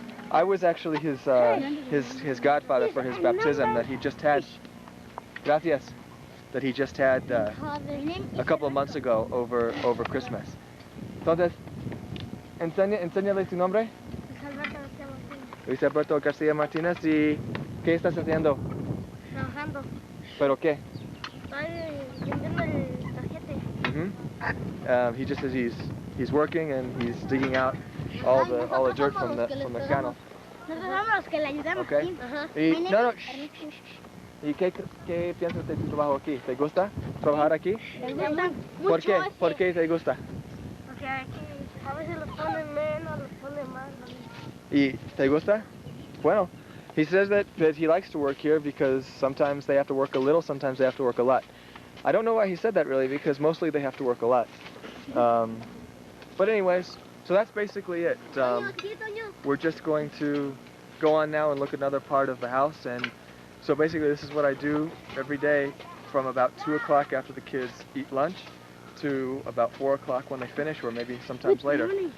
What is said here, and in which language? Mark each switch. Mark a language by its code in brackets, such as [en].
[en] I was actually his godfather for his baptism that he just had. [es] Gracias. [en] That he just had a couple of months ago over Christmas. [es] Entonces, enséñale tu nombre. Luis Alberto García Martínez. ¿Y qué estás haciendo? Trabajando. ¿Pero qué? Estoy vendiendo el tarjete. [en] He just says he's working and he's digging out all the dirt from the canal. [es] Nosotros somos los que le ayudamos. [en] Okay. Ajá. [es] Y ¿Y qué piensas de tu trabajo aquí? ¿Te gusta trabajar aquí? Me gusta ¿Por qué? mucho ¿Por qué te gusta? Porque aquí a veces los ponen menos, los ponen más. ¿Y te gusta? [en] Well, he says that he likes to work here because sometimes they have to work a little, sometimes they have to work a lot. I don't know why he said that really because mostly they have to work a lot. But anyways, so that's basically it. We're just going to go on now and look at another part of the house, and so basically this is what I do every day from about 2 o'clock after the kids eat lunch to about 4 o'clock when they finish, or maybe sometimes later.